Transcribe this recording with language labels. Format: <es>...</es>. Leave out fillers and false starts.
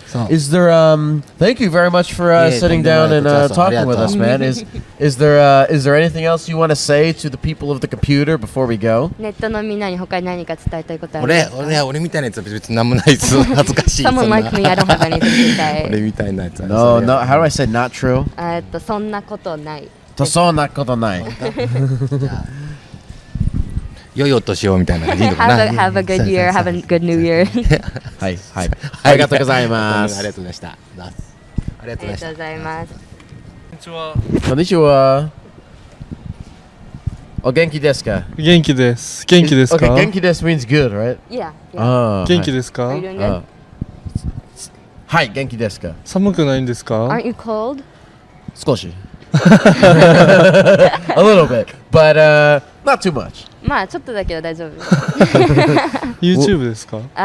<en>Is there thank you very much for Yeah, sitting down and talking with us, man. Is there anything else you want to say to the people of the computer before we go?</en> <ja>ネットのみんなに他に何か伝えたいことありますか？俺みたいなやつは別に何もないです。恥ずかしい。</ja> <en>Someone like me, I don't have anything to say.</en> <ja>俺みたいなやつは。</ja> <en>No, no. How do I say not true?</en> <ja>そんなことない。そんなことない。良いお年をみたいな感じでいいのかな。</ja> <en>Have a good year, have a good new year.</en> <ja>はいはい。ありがとうございます。ありがとうございました。ありがとうございました。ありがとうございます。こんにちは。お元気ですか？元気です。元気ですか？</ja> <en>Okay,</en> <ja>元気です</ja> <en>means good, right? Yeah.</en> <ja>元気ですか？</ja> <en>Are you doing good?</en> <ja>はい、元気ですか？寒くないんですか？</ja> <en>Aren't you cold?</en> <ja>少し。</ja> <en>A little bit, but not too much.</en> <ja>まあちょっとだけど大丈夫。 YouTube ですか？</ja>